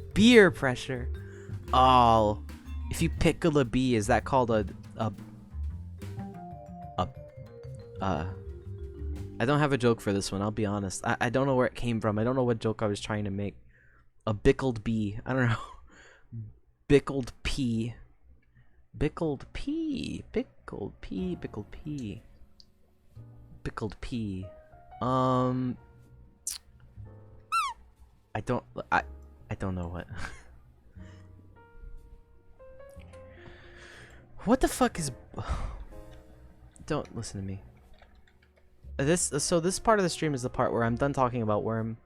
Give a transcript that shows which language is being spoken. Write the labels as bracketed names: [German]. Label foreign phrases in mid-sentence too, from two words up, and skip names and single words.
[English] Beer pressure. Oh. If you pickle a bee, is that called I don't have a joke for this one, I'll be honest. I don't know where it came from. I don't know what joke I was trying to make. A bickled bee. I don't know. Bickled pea. Bickled pea. Bickled pea. Bickled pea. Bickled pea. I don't know what. What the fuck is... Don't listen to me. So this part of the stream is the part where I'm done talking about Worm.